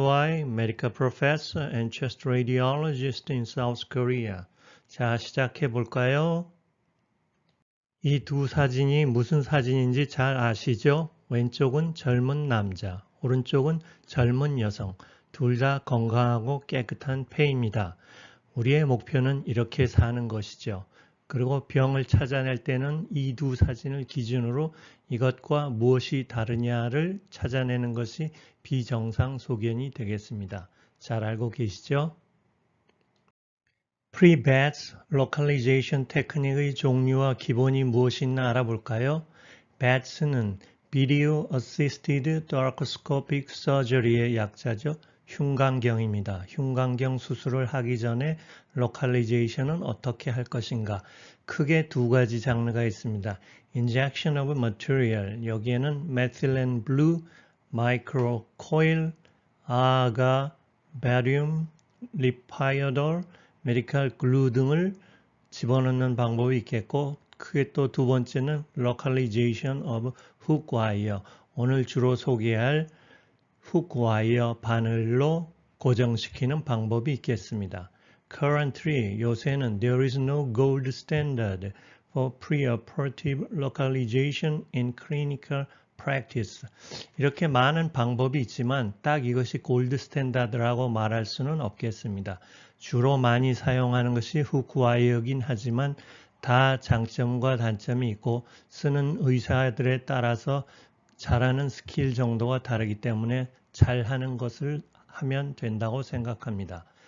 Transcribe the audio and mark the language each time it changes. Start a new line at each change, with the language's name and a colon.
English: Y, medical professor and chest radiologist in South Korea.
Korean: 자, 시작해 볼까요? 이 두 사진이 무슨 사진인지 잘 아시죠? 왼쪽은 젊은 남자, 오른쪽은 젊은 여성. 둘 다 건강하고 깨끗한 폐입니다. 우리의 목표는 이렇게 사는 것이죠. 그리고 병을 찾아낼 때는 이 두 사진을 기준으로 이것과 무엇이 다르냐를 찾아내는 것이 비정상 소견이 되겠습니다. 잘 알고 계시죠? Pre-BATS Localization 테크닉의 종류와 기본이 무엇이나 알아볼까요? BATS는 Video Assisted Thoracoscopic Surgery의 약자죠. 흉곽경입니다. 흉곽경 수술을 하기 전에 Localization은 어떻게 할 것인가? 크게 두 가지 장르가 있습니다. Injection of Material, 여기에는 Methylene Blue, Microcoil, 아가, Barium, Lipiodol, 메디칼 글루 등을 집어넣는 방법이 있겠고, 크게 또 두 번째는 Localization of Hook Wire, 오늘 주로 소개할 훅 와이어 바늘로 고정시키는 방법이 있겠습니다.
English: Currently,
Korean: 요새는
English: there is no gold standard for preoperative localization in clinical practice.
Korean: 이렇게 많은 방법이 있지만 딱 이것이 골드 스탠다드라고 말할 수는 없겠습니다. 주로 많이 사용하는 것이 훅 와이어긴 하지만 다 장점과 단점이 있고 쓰는 의사들에 따라서 잘하는 스킬 정도가 다르기 때문에 잘하는 것을 하면 된다고 생각합니다.